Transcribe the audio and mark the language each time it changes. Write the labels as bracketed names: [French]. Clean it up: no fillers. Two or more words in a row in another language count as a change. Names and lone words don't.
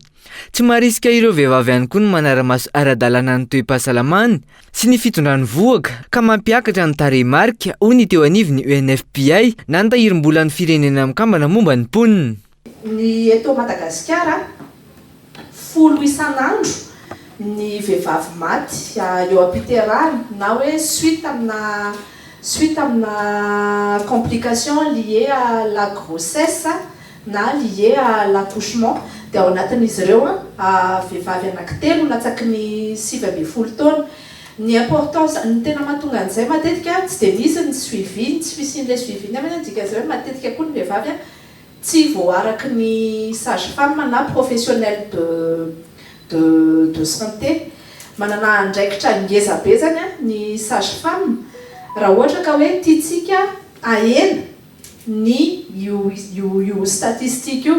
[Malagasy] Tsy marisika ireo vehivavy ihany koa no manara-maso ara-dalàna ny toe-pahasalamana sy ny fitondrany voaka ka mampiakatra ny tarehimarika ho ny teo anivon'ny UNFPA na ny tahirim-bolan'ny firenena mikambana momba ny mponina. Ny eto Madagasikara folo isan'andro ny vehivavy maty eo ampiterana na hoe suite amina [French] complication liée à la grossesse [Malagasy] na [French] liée à l'accouchement [Malagasy] dia ao anatin'izy ireo vehivavy anankitelo latsaky ny 7 taona. Ny importance ny tena mahatonga an'izay matetika tsy dia misy ny suivi tsy fisin'ilay suivi nefa dika azy hoe matetika koa ny vehivavy tsy voaraky ny sage-femme na [French] professionnel de santé [Malagasy] manana andraikitra ngeza be zany ny sage-femme raha ohatra ka hoe tiatsika ahena ny io statistique io.